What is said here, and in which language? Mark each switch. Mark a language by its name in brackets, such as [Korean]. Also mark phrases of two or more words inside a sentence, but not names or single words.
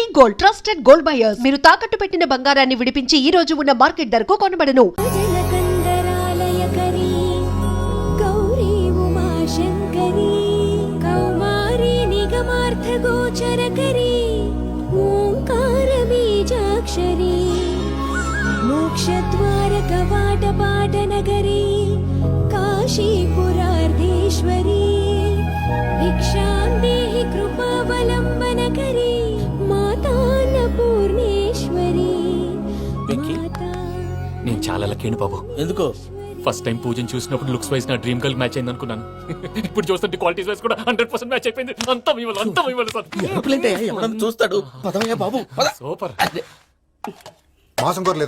[English] Gold, trusted gold buyers. [Telugu] మీరు తాకట్టు పెట్టిన బంగారాన్ని విడిపించి ఈ రోజు ఉన్న మార్కెట్ ధరకు కొనబడను. [Sanskrit] मोक्षद्वार कवाट पाट नगरी काशीपुरार्धेश्वरी भिक्षां देहि कृपावलम्बन करी माता अन्नपूर्णेश्वरी. [Telugu] నేను చాలా లక్కీ బాబు. ఎందుకో [English] first time [Telugu] పూజను చూసినప్పుడు [English] looks wise [Telugu] నా [English] dream girl match [Telugu] అయింది అనుకున్నాను. ఇప్పుడు చూస్తుంటే [English] qualities wise [Telugu] కూడా 100% మ్యాచ్ అయిపోయింది. అంతా మీ వల్ల సార్. ఎవడన్నా చూస్తాడు. పదవయ్యా బాబు పద. సూపర్. మాసం కోరలేదా?